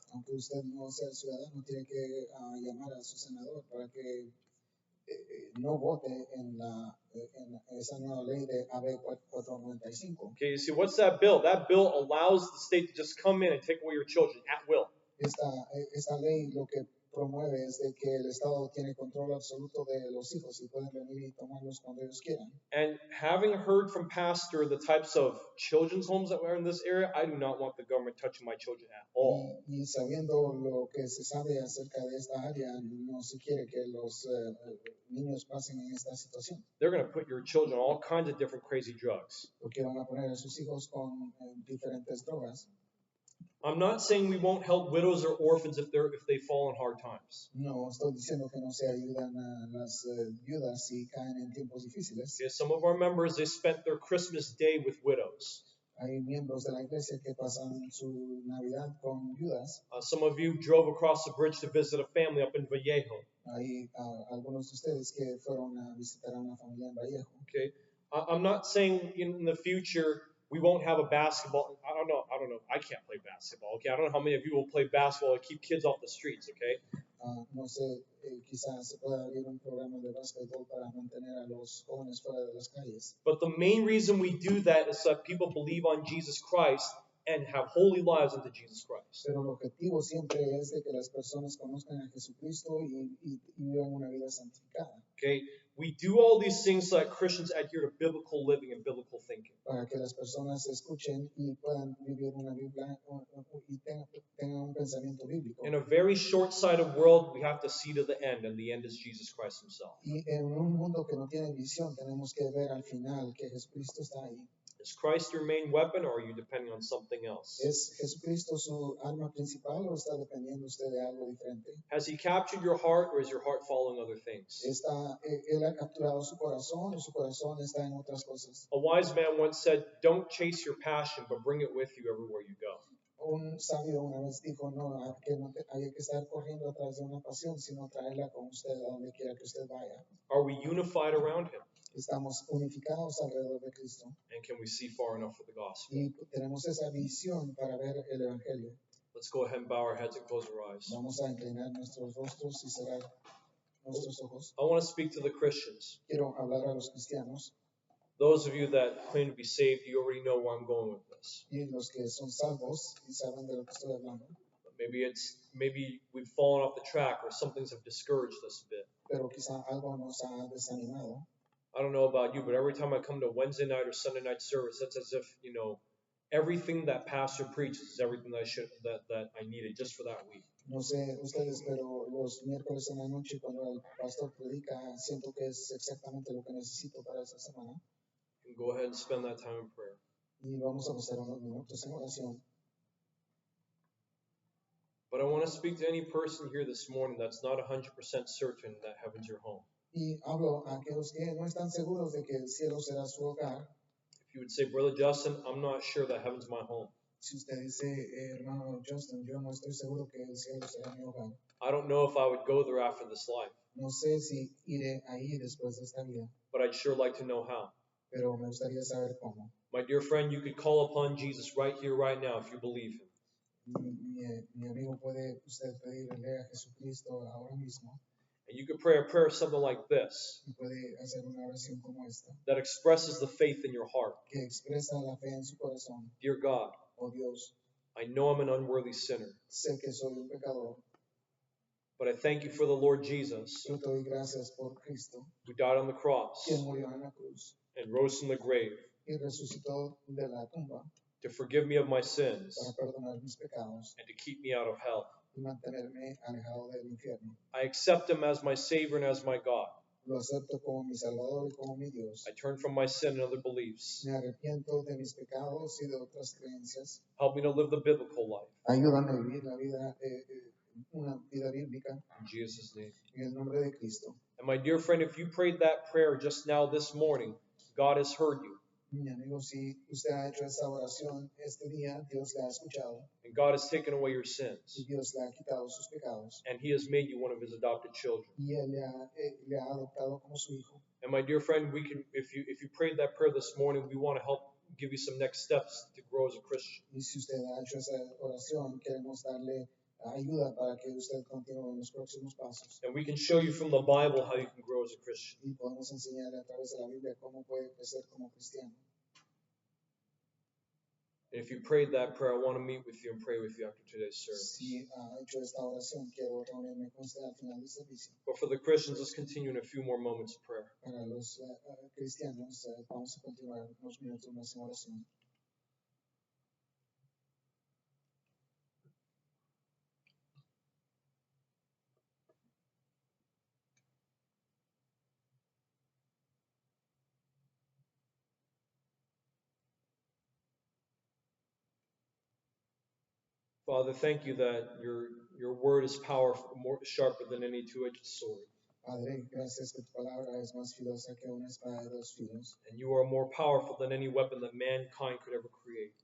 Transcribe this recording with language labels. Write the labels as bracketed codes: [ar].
[es] Aunque usted no sea ciudadano, tiene que llamar a su senador para que no vote en esa nueva ley de AB 495. [en] Okay, you see, what's that bill? That bill allows the state to just come in and take away your children at will. [es] Esta ley lo que promueve es de que el Estado tiene control absoluto de los hijos y pueden venir y tomarlos cuando ellos quieran. [en] And having heard from Pastor the types of children's homes that were in this area, I do not want the government touching my children at all. [es] Y sabiendo lo que se sabe acerca de esta área, no se quiere que los niños pasen en esta situación. [en] They're going to put your children on all kinds of different crazy drugs. [es] Porque van a poner a sus hijos con diferentes drogas. [en] I'm not saying we won't help widows or orphans if they fall in hard times. [es] No estoy diciendo que no se ayudan a las viudas si caen en tiempos difíciles. [en] Okay, some of our members, they spent their Christmas day with widows. [es] Hay miembros de la iglesia que pasan su Navidad con viudas. [en] Some of you drove across the bridge to visit a family up in Vallejo. [es] Hay algunos de ustedes que fueron a visitar a una familia en Vallejo. [en] Okay, I'm not saying in the future we won't have a basketball. I don't know. I can't play basketball. Okay, I don't know how many of you will play basketball to keep kids off the streets. Okay. [es] No sé, quizás se pueda abrir un programa de básquetbol para mantener a los jóvenes fuera de las calles. [en] But the main reason we do that is that people believe on Jesus Christ and have holy lives unto Jesus Christ. [es] Pero el objetivo siempre es de que las personas conozcan a Jesucristo y vivan una vida santificada. [en] Okay, we do all these things so that Christians adhere to biblical living and biblical thinking. [es] Para que las personas escuchen y puedan vivir una Biblia y tengan un pensamiento bíblico. [en] In a very short-sighted world, we have to see to the end, and the end is Jesus Christ Himself. [es] Y en un mundo que no tiene visión, tenemos que ver al final que Jesucristo está ahí. [en] Is Christ your main weapon, or are you depending on something else? [es] ¿Es Jesucristo su arma principal o está dependiendo usted de algo diferente? [en] Has He captured your heart, or is your heart following other things? [es] ¿Él ha capturado su corazón o su corazón está en otras cosas? [en] A wise man once said, "Don't chase your passion, but bring it with you everywhere you go." [es] Un sabio una vez dijo, no hay que estar corriendo atrás de una pasión, sino traerla con usted a donde quiera que usted vaya. [en] Are we unified around Him? [es] Estamos unificados alrededor de Cristo [en] And can we see far enough for the gospel? [es] y tenemos esa visión para ver el Evangelio. [en] Let's go ahead and bow our heads and close our eyes. [es] Vamos a inclinar nuestros rostros y cerrar nuestros ojos. [en] I want to speak to the Christians. [es] Quiero hablar a los cristianos [en] Those of you that claim to be saved, you already know where I'm going with this. [es] y los que son salvos y saben de lo que estoy hablando. [en] Maybe we've fallen off the track or some things have discouraged us a bit. [es] Pero quizá algo nos ha desanimado. [en] I don't know about you, but every time I come to Wednesday night or Sunday night service, it's as if, everything that pastor preaches is everything that I needed just for that week. [es] No sé ustedes, pero los miércoles en la noche cuando el pastor predica, siento que es exactamente lo que necesito para esa semana. [en] And go ahead and spend that time in prayer. [es] Y vamos a pasar unos minutos en oración. [en] But I want to speak to any person here this morning that's not 100% certain that heaven's your home. [es] Y hablo a aquellos que no están seguros de que el cielo será su hogar. [en] If you would say, Brother Justin, I'm not sure that heaven's my home. [es] Si usted dice, hermano Justin, yo no estoy seguro que el cielo será mi hogar. [en] I don't know if I would go there after this life, [es] No sé si iré ahí después de esta vida, [en] but I'd sure like to know how. [es] pero me gustaría saber cómo. [en] My dear friend, you could call upon Jesus right here, right now, if you believe him. [es] Mi amigo, puede usted pedirle a Jesucristo ahora mismo [en] And you could pray a prayer something like this [es] y puede hacer una oración como esta, [en] that expresses the faith in your heart. [es] que expresa la fe en su corazón. [en] Dear God, [es] Oh Dios, [en] I know I'm an unworthy sinner, [es] sé que soy un pecador, [en] but I thank you for the Lord Jesus, [es] yo te doy gracias por Cristo, [en] who died on the cross [es] quien murió en la cruz [en] and rose from the grave [es] y resucitó de la tumba [en] to forgive me of my sins [es] para perdonar mis pecados [en] and to keep me out of hell. [es] y mantenerme alejado del infierno. [en] I accept him as my Savior and as my God. [es] Lo acepto como mi Salvador y como mi Dios. [en] I turn from my sin and other beliefs. [es] Me arrepiento de mis pecados y de otras creencias. [en] Help me to live the biblical life. [es] Ayúdame a vivir la vida, una vida bíblica [en] In Jesus' name. [es] en el nombre de Cristo. [en] And my dear friend, if you prayed that prayer just now this morning, God has heard you. [es] Mi amigo, si usted ha hecho esta oración este día, Dios la ha escuchado [en] And God has taken away your sins. [es] y Dios le ha quitado sus pecados [en] And he has made you one of his adopted children. [es] y Él le ha adoptado como su hijo. [en] And my dear friend, we can, if you prayed that prayer this morning, we want to help give you some next steps to grow as a Christian. [es] Y si usted ha hecho esa oración, queremos darle ayuda para que usted continúe en los próximos pasos. [en] And we can show you from the Bible how you can grow as a Christian. [es] Y podemos enseñarle a través de la Biblia cómo puede crecer como cristiano. [en] And if you prayed that prayer, I want to meet with you and pray with you after today's service. [es] Si ha hecho esta oración, quiero reunirme con usted al final del servicio. [en] But for the Christians, let's continue in a few more moments of prayer. [es] Para los cristianos, vamos a continuar unos minutos más en oración. [en] Father, thank you that your word is powerful, more sharper than any two-edged sword. [es] Padre, gracias que tu palabra es más filosa que una espada de dos filos, [en] And you are more powerful than any weapon that mankind could ever create.